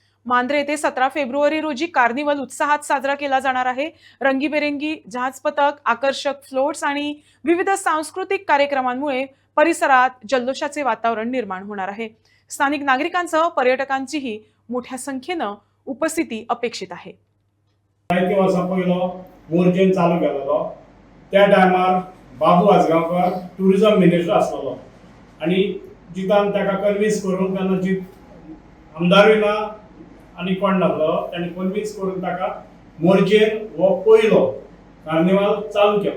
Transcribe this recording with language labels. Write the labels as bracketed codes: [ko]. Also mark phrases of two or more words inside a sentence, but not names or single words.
[mr] मांद्रे येथे 17 फेब्रुवारी रोजी कार्निवल उत्साहात साजरा केला जाणार आहे। रंगीबेरंगी जहाज पथक, आकर्षक फ्लोट्स आणि विविध सांस्कृतिक कार्यक्रमांमुळे परिसरात जल्लोषाचे वातावरण निर्माण होणार आहे। स्थानिक नागरिकांसह पर्यटकांचीही मोठ्या संख्येनं उपस्थिती अपेक्षित आहे। [kok] जायते वर्सां पयलो मोर्जेन चालू केलेलो त्या टायमार बाबू आजगांवकर [en] tourism minister [kok] आसलेलो आनी जितान ताका कन्विन्स करून तेन्ना जीत आमदारूय ना आनी कोण नासलो ताणी कन्विन्स करून ताका मोर्जेन हो पयलो कार्निवाल चालू केलो।